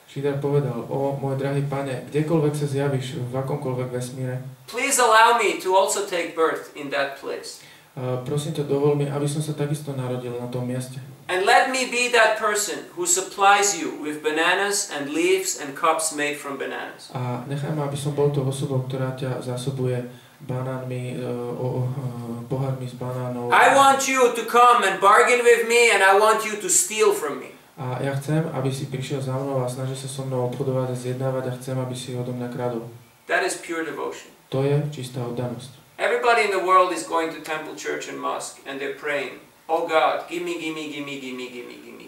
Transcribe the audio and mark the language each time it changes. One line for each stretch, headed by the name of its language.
Slovak: Sridhar povedal, o môj drahý pane, kdekoľvek sa zjavíš, v akomkoľvek vesmíre,
English: please allow me to also take birth in that place.
Slovak: Prosím ťa, dovol mi, aby som sa takisto narodil na tom mieste.
English: And let me be that person who supplies you with bananas and leaves and cups made from bananas.
Slovak: A nechaj ma, aby som bol tou osobou, ktorá ťa zásobuje banánmi, pohármi s banánov.
English: I want you to come and bargain with me and I want you to steal from me.
Slovak: A ja chcem, aby si prišiel za mnou a snažil sa so mnou obchodovať a zjednávať a chcem, aby si odo mňa kradol.
English: That is pure devotion.
Slovak: To je čistá oddanosť.
English: Everybody in the world is going to temple, church and mosque and they're praying, oh God, give me, give me, give me, give me, give me, give me.